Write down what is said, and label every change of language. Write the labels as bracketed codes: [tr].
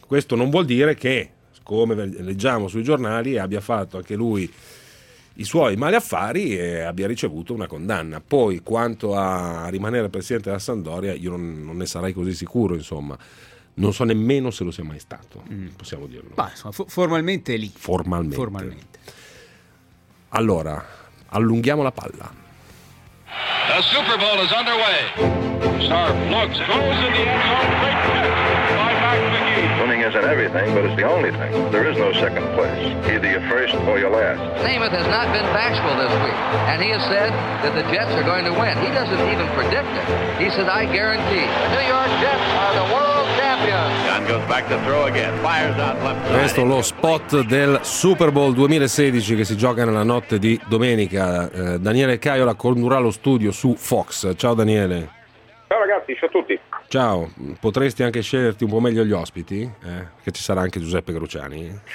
[it] Questo non vuol dire che, come leggiamo sui giornali, abbia fatto anche lui i suoi mali affari e abbia ricevuto una condanna. Poi, quanto a rimanere presidente della Sampdoria, io non ne sarei così sicuro, insomma. Non so nemmeno se lo sia mai stato, possiamo dirlo. Bah, insomma, formalmente è lì. Formalmente. Allora, allunghiamo la palla. [en] The Super Bowl is underway. Sharp looks, goes in the end zone, great catch by Mark McGee. Winning isn't everything, but it's the only thing. There is no second place. Either you're first or you're last. Namath has not been bashful this week, and he has said that the Jets are going to win. He doesn't even predict it. He said, I guarantee. The New York Jets are the world. [it] Questo è lo spot del Super Bowl 2016 che si gioca nella notte di domenica. Daniele Caiola condurrà lo studio su Fox. Ciao Daniele. Ciao ragazzi, ciao a tutti. Ciao, potresti anche sceglierti un po' meglio gli ospiti? Che ci sarà anche Giuseppe Cruciani?